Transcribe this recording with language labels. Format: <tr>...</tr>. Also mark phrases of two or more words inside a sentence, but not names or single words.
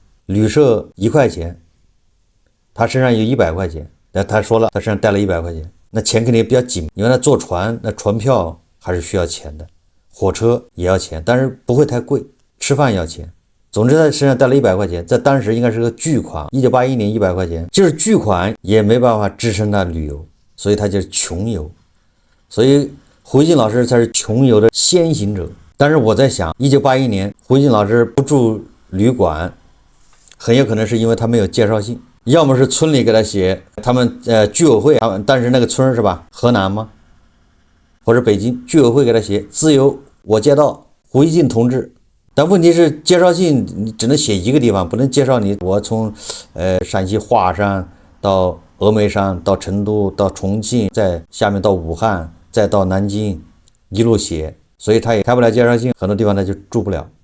<zh>旅社1塊錢，他身上有100塊錢，但他說了他身上帶了100塊錢，那錢肯定比較緊，因為他坐船，那船票還是需要錢的，火車也要錢，但是不會太貴，吃飯要錢， 總之他身上帶了100 塊錢，在当時应该是個巨款，1981年100塊钱，就是巨款也没办法支撑他旅游，所以他就是窮游。所以胡锡进老師才是窮游的先行者。但是我在想，1981年胡锡进老師不住旅馆，很有可能是因为他没有介紹信，要麼是村里給他寫，他們居委會，但是那個村是吧？河南嗎？或者北京居委會給他寫自由我街道胡锡進同志。但問題是介紹信你只能寫一個地方，不能介紹你我從陝西華山到峨眉山到成都到重慶，再下面到武漢再到南京，一路寫，所以他也開不了介紹信，很多地方他就住不了。</zh>